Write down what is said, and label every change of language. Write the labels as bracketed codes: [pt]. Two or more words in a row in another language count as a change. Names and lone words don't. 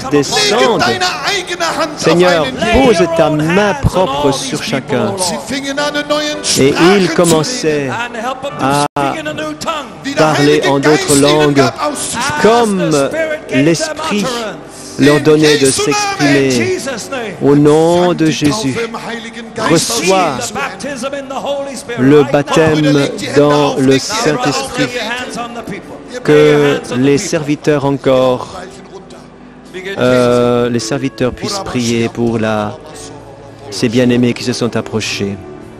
[de] Lege [fr] descende. [de] deine eigene Hand auf [fr] Seigneur, [de] einen jeden. [fr] pose ta main propre sur chacun. [de] Sie fingen an, in neuen [fr] Et [de] Sprachen [fr] ils [de] zu [fr] commençaient à [de] die der [fr] parler [de] Heilige [fr] en [de] Geist [fr] d'autres [de] ihnen [fr] langues, [de] gab, auszusprechen. [fr] comme l'Esprit leur donnait de s'exprimer. Au nom de Jésus, reçois le baptême dans le Saint-Esprit, que les serviteurs encore, les serviteurs puissent prier pour ces bien-aimés qui se sont approchés.